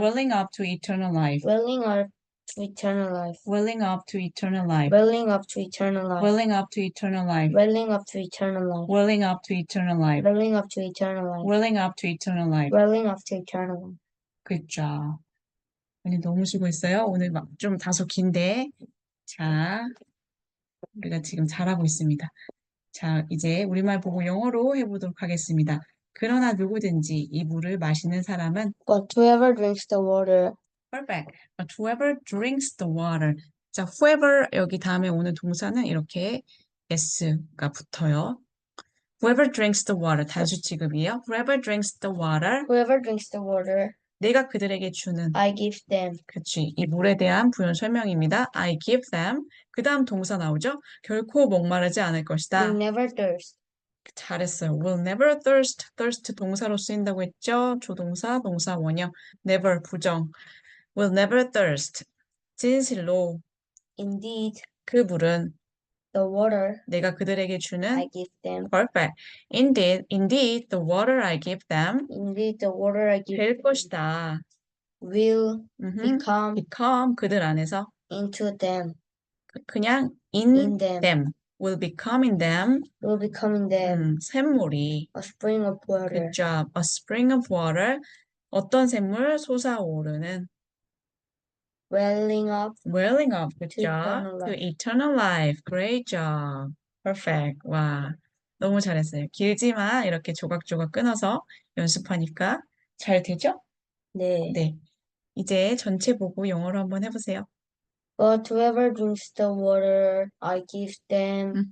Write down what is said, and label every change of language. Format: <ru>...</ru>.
<en>welling up to eternal life, welling up to eternal life, welling up to eternal life, welling up to eternal life, welling up to eternal life, welling up to eternal life, welling up to eternal life, welling up to eternal life, welling up to eternal life. welling up to eternal life. Good job.</en> <ko>오늘 너무 수고했어요. 오늘 막 좀 다소 긴데, 자, 우리가 지금 잘하고 있습니다. 자, 이제 우리말 보고 영어로 해보도록 하겠습니다. 그러나 누구든지 이 물을 마시는 사람은</ko> <en>But whoever drinks the water, perfect. But whoever drinks the water.</en> <ko>자, whoever 여기 다음에 오는 동사는 이렇게 s가 붙어요.</ko> <en>Whoever drinks the water</en> <ko>단수 취급이에요.</ko> <en>Whoever drinks the water whoever drinks the water,</en> <ko>내가 그들에게 주는</ko> <en>I give them.</en> <ko>그치. 이 물에 대한 부연 설명입니다.</ko> <en>I give them.</en> <ko>그 다음 동사 나오죠? 결코 목마르지 않을 것이다.</ko> <en>Will never thirst.</en> <ko>잘했어요.</ko> <en>Will never thirst.</en> <ko>thirst 동사로 쓰인다고 했죠? 조동사, 동사 원형. never 부정.</ko> <en>Will never thirst.</en> <ko>진실로</ko> <en>Indeed,</en> <ko>그 물은</ko> <en>the water</en> <ko>내가 그들에게</ko> <en>I</en> <ko>주는</ko> <en>give them. perfect. Indeed, the water I give them Indeed, the water I give</en> <ko>될</ko> <en>them</en> <ko>것이다.</ko> <en>will</en> <ko>become 그들 안에서</ko> <en>into them,</en> <ko>그냥</ko> <en>in in them, them. will become in them. will become in them</en> <ko>샘물이</ko> <en>a spring of water, good job. A spring of water.</en> <ko>어떤 샘물? 솟아오르는</ko> <en>welling up welling up. Good to job. eternal To life. eternal life. Great job. Perfect.</en> <ko>와, 너무 잘했어요. 길지만 이렇게 조각조각 끊어서 연습하니까 잘 되죠? 네. 네. 이제 전체 보고 영어로 한번 해보세요.</ko> <en>But whoever drinks the water I give them</en>